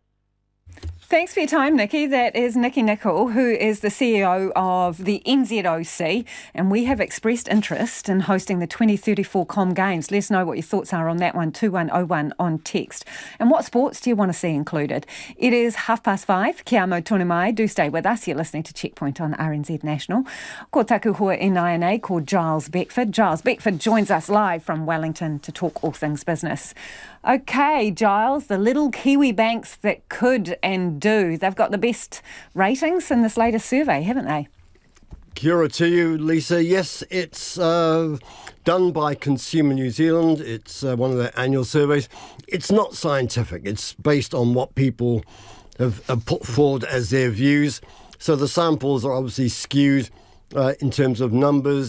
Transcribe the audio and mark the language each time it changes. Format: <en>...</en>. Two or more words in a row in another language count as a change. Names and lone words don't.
<en>Thanks for your time, Nikki. That is Nikki Nicol, who is the CEO of the NZOC, and we have expressed interest in hosting the 2034 Com Games. Let us know what your thoughts are on that one, 2101 on text. And what sports do you want to see included? It is 5:30.</en> <mi>Kia mau tonu mai.</mi> <en>Do stay with us. You're listening to Checkpoint on RNZ National.</en> <mi>Ko taku hoa NINA called Giles Beckford.</mi> <en>Giles Beckford joins us live from Wellington to talk all things business. Okay, Giles, the little Kiwi banks that could and do. They've got the best ratings in this latest survey, haven't they?</en> <mi>Kia ora</mi> <en>to you, Lisa. Yes, it's done by Consumer New Zealand. It's one of their annual surveys. It's not scientific. It's based on what people have put forward as their views. So the samples are obviously skewed in terms of numbers.</en>